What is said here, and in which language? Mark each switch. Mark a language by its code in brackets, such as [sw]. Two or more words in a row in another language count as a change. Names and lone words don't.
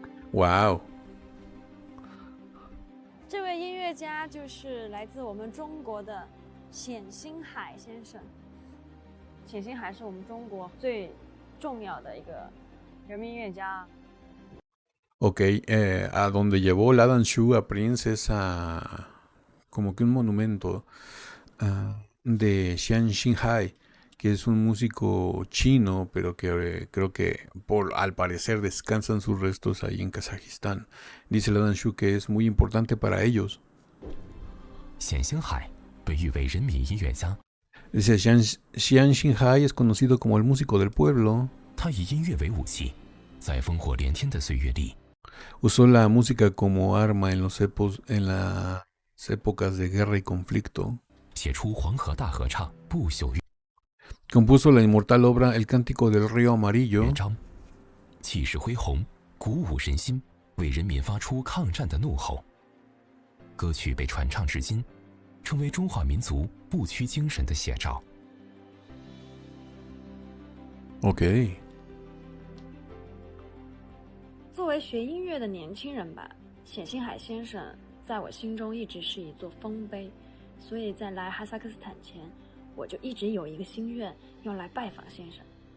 [zh] 哇哦！这位音乐家就是来自我们中国的冼星海先生。冼星海是我们中国最重要的一个人民音乐家。 [es] Ok, a donde llevó la Dan Shu a Prince es como que un monumento de Xian Xinhai, que es un músico chino, pero que creo que al parecer descansan sus restos ahí en Kazajistán. Dice la Dan Shu que es muy importante para ellos. [zh] 冼星海被誉为人民音乐家。 [es] Dice Xian Xinhai es conocido como el músico del pueblo. [zh] 他以音乐为武器，在烽火连天的岁月里。 [es] Usó la música como arma en las épocas de guerra y conflicto. [zh] 写出《黄河大合唱》不朽乐 [es] Compuso la inmortal obra El Cántico del Río Amarillo. [zh] 章，气势恢宏，鼓舞人心，为人民发出抗战的怒吼。歌曲被传唱至今，成为中华民族不屈精神的写照。 Ok. 作为学音乐的年轻人吧，冼星海先生在我心中一直是一座丰碑，所以在来哈萨克斯坦前，我就一直有一个心愿要来拜访先生。